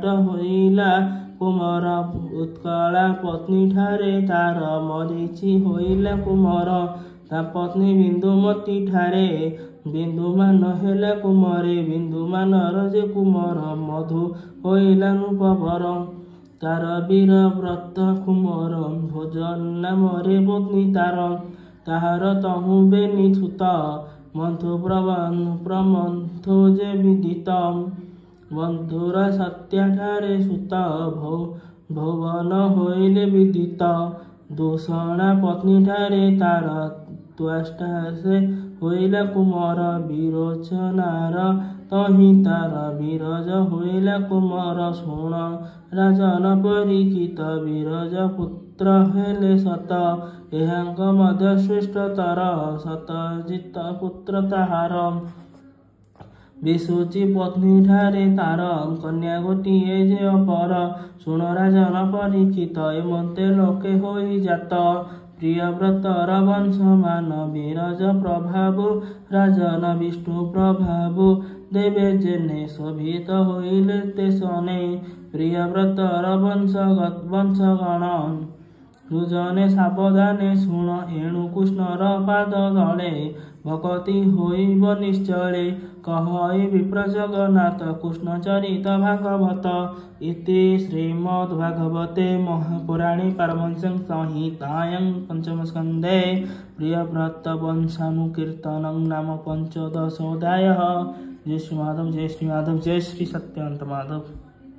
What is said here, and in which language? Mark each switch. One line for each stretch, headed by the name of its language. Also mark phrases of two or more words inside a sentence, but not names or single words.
Odia: ହୋଇଲା କୁମାର ଉତ୍କଳା ପତ୍ନୀ ଠାରେ ତାର ମରୀଚି ହୋଇଲା କୁମାର ତା ପତ୍ନୀ ବିନ୍ଦୁମତୀ ଠାରେ ବିନ୍ଦୁମାନ ହେଲା କୁମାରେ ବିନ୍ଦୁମାନର ଜେ କୁମାର ମଧୁ ହୋଇଲା ନୃପବର ତାର ବୀର ବ୍ରତ କୁମାର ଭୋଜନ ନାମରେ ପତ୍ନୀ ତାର ତାହାର ତହୁ ବେନୀ ସୁତ ମନ୍ଥୁ ପ୍ରମନ୍ଥୁ ଜେ ବିଦିତ ବନ୍ଧୁର ସତ୍ୟା ଠାରେ ସୁତ ଭୁବନ ହୋଇଲେ ବିଦିତ ଦୂଷଣା ପତ୍ନୀ ଠାରେ ତାର ତ୍ୱଷ୍ଟା ସେ ହୋଇଲା କୁମାର ବିରୋଚନାର ତହି ତାର ବିରଜ ହୋଇଲା କୁମାର ଶୁଣ ରାଜନ ପରୀକ୍ଷିତ ବିରଜ ପୁତ୍ର ହେଲେ ସତ ଏହାଙ୍କ ମଧ୍ୟ ଶ୍ରେଷ୍ଠତର ସତଜିତ ପୁତ୍ର ତାହାର ବିସୂଚି ପତ୍ନୀ ଠାରେ ତାର କନ୍ୟା ଗୋଟିଏ ଜେ ଅପର ଶୁଣ ରାଜନ ପରୀକ୍ଷିତ ଏମନ୍ତେ ଲୋକେ ହୋଇ ଜାତ ପ୍ରିୟବ୍ରତର ବଂଶମାନ ବିରଜ ପ୍ରଭାବ ରାଜନ ବିଷ୍ଣୁ ପ୍ରଭାବ ଦେବେ ଜେନେ ଶୋଭିତ ହୋଇଲେ ତେ ସନେ ପ୍ରିୟବ୍ରତର ବଂଶଗଣ ହୃଜନେ ସାବଧାନେ ଶୁଣ ଏଣୁ କୃଷ୍ଣର ପାଦ ତଳେ ଭକତି ହୋଇବ ନିଶ୍ଚଳେ। କହଇ ବିପ୍ର ଜଗନ୍ନାଥ କୃଷ୍ଣ ଚରିତ ଭାଗବତ।
Sanskrit: ଇତି ଶ୍ରୀମଦ୍ଭାଗବତେ ମହାପୁରାଣେ ପାରମହଂସ୍ୟାଂ ସଂହିତାୟାଂ ପଞ୍ଚମ ସ୍କନ୍ଧେ ପ୍ରିୟବ୍ରତ ବଂଶାनुकीर्तनं नाम पंचदशोऽध्यायः।
Odia: ଜୟ ଶ୍ରୀ ମାଧବ, ଜୟ ଶ୍ରୀ ମାଧବ, ଜୟ ଶ୍ରୀ ସତ୍ୟାନନ୍ଦ ମାଧବ।